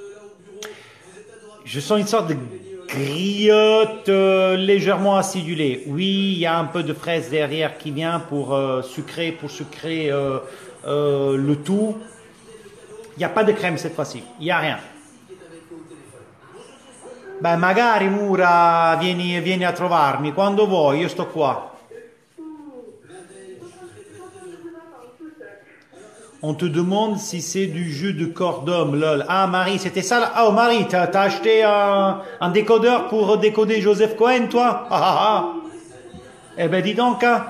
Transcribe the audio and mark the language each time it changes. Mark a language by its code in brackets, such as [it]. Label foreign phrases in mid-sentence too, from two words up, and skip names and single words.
[fr] Je sens une sorte de griotte légèrement acidulée. Oui, il y a un peu de fraise derrière qui vient pour sucrer le tout. Il n'y a pas de crème cette fois-ci. Il n'y a rien. Ben, [it] magari Mura, vieni a trovarmi quando vuoi, io sto qua. [fr] On te demande si c'est du jus de corps d'homme, lol. Ah, Marie, c'était ça là? Oh, Marie, t'as acheté un décodeur pour décoder Joseph Cohen, toi? Ah, ah, ah. Eh ben, dis donc, hein.